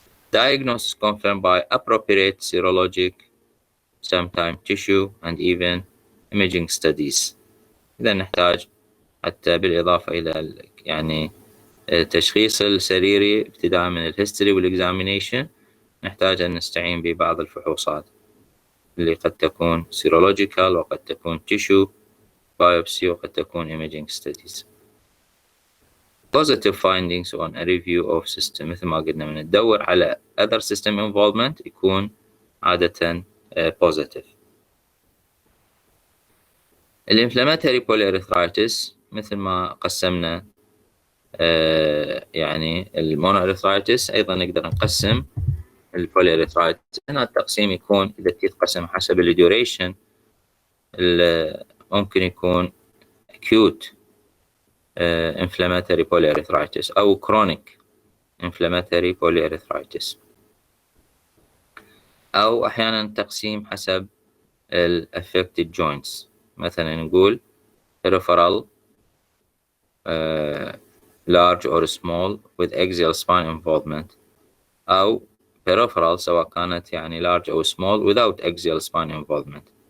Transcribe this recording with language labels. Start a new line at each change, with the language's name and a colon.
English: Diagnosis confirmed by appropriate serologic, sometimes tissue and even imaging studies.
Arabic: إذا نحتاج حتى بالإضافة إلى يعني التشخيص السريري ابتداء من الهيستوري والإكزامينيشن نحتاج أن نستعين ببعض الفحوصات اللي قد تكون سيرولوجيكال وقد تكون تيشو بايوبسي وقد تكون
English: imaging studies. Positive findings on a review of system
Arabic: مثل ما قلنا من ندور على
English: other system involvement
Arabic: يكون عادة
English: positive.
Arabic: الانفلاماتوري polyarthritis مثل ما قسمنا يعني المونوارثرايتس أيضا نقدر نقسم البوليارثرايتس. هنا التقسيم يكون إذا تتقسم حسب الديوريشن ممكن يكون
English: acute inflammatory polyarthritis
Arabic: أو
English: chronic inflammatory polyarthritis،
Arabic: أو أحيانا تقسيم حسب
English: affected joints.
Arabic: مثلا نقول
English: peripheral large or small with axial spine involvement، أو peripheral
Arabic: سواء كانت يعني
English: large أو small without axial spine involvement.